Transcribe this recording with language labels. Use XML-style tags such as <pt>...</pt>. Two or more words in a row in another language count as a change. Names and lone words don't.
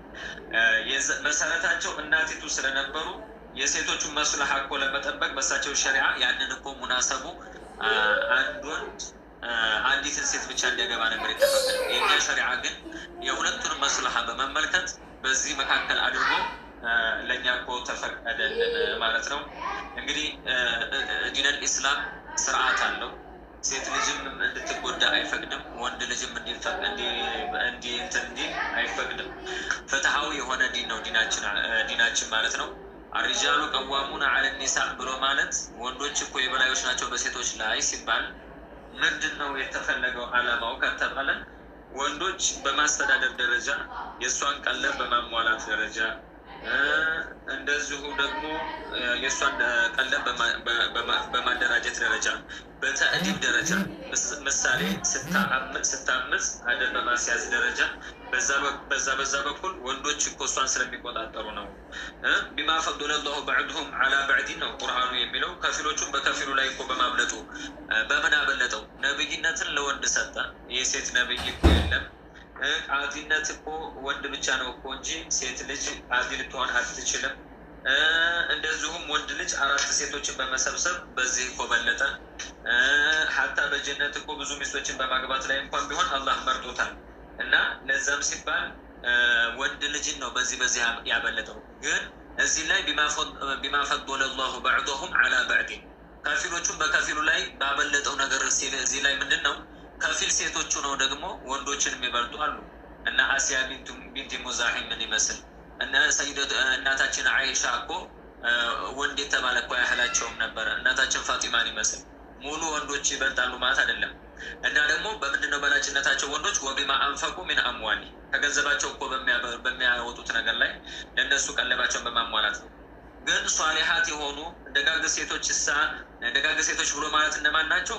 <am>መሰረታቸው እናቲቱ ስለነበሩ የሴቶቹን መስለሐ እኮ ለመጠበቅ በሳቸው ሸሪዓ ያንን እኮ ሙናሰቡ አንድ ወንድ አንዲትን ሴት ብቻ እንዲያገባ ነበር የተፈቀደው። የኛ ሸሪዓ ግን የሁለቱንም መስለሐ በመመልከት በዚህ መካከል አድርጎ ለእኛ እኮ ተፈቀደልን ማለት ነው። እንግዲህ</am> <ar>دين الإسلام</ar> <am>ስርዓት አለው። ሴት ልጅም እንድትጎዳ አይፈቅድም። ወንድ ልጅም እንዲህ አይፈቅድም። ፍትሃዊ የሆነ ዲን ነው ዲናችን ማለት ነው።</am> <ar>الرجال قوامون على النساء</ar> <am>ብሎ ማለት ወንዶች እኮ የበላዮች ናቸው በሴቶች ላይ ሲባል ምንድነው የተፈለገው ዓላማው ከተባለ ወንዶች በማስተዳደር ደረጃ የሷን ቀለብ በማሟላት ደረጃ እንደዚሁ ደግሞ የሷን ቀለብ በማደራጀት ደረጃ በተዕዲብ ደረጃ ምሳሌ ስታምስ አደብ በማስያዝ ደረጃ በዛ በኩል ወንዶች እኮ እሷን ስለሚቆጣጠሩ ነው።</am> <ar>بما فضل الله بعضهم على بعض</ar> <am>ነው ቁርአኑ የሚለው ከፊሎቹም በከፊሉ ላይ እኮ በማብለጡ በምን አበለጠው? ነብይነትን ለወንድ ሰጠ። የሴት ነብይ እኮ የለም። ቃዲነት እኮ ወንድ ብቻ ነው እኮ እንጂ ሴት ልጅ ቃዲ ልትሆን አትችልም። እንደዚሁም ወንድ ልጅ 4 ሴቶችን በመሰብሰብ በዚህ እኮ በለጠ። ሐታ በጀነት እኮ ብዙ ሚስቶችን በማግባት ላይ እንኳን ቢሆን አላህ መርጦታል። እና ለዛም ሲባል ወንድ ልጅን ነው በዚህ ያበለጠው። ግን እዚህ ላይ</am> <ar>بما فضل الله بعضهم على بعض</ar> <am>ከፊሎቹም በከፊሉ ላይ ባበለጠው ነገር እዚህ ላይ ምንድነው ከፊል ሴቶቹ ነው ደግሞ ወንዶችን የሚበልጡ አሉ። እና አሲያ ቢንት ሙዛሂም ምን ይመስል እና እናታችን አይሻ እኮ ወንድ የተባለ እኮ ያህላቸውም ነበረ። እናታችን ፋጢማን ይመስል ሙሉ ወንዶች ይበልጣሉ ማለት አይደለም። እና ደግሞ በምንድነው በላጭነታቸው ወንዶች</am> <ar>وبما أنفقوا من أموال</ar> <am>ከገንዘባቸው እኮ በሚያወጡት ነገር ላይ ለነሱ ቀለባቸውን በማሟላት ነው። ግን ሷሊሃት የሆኑ ደጋግ ሴቶች ብሎ ማለት እነማን ናቸው?</am>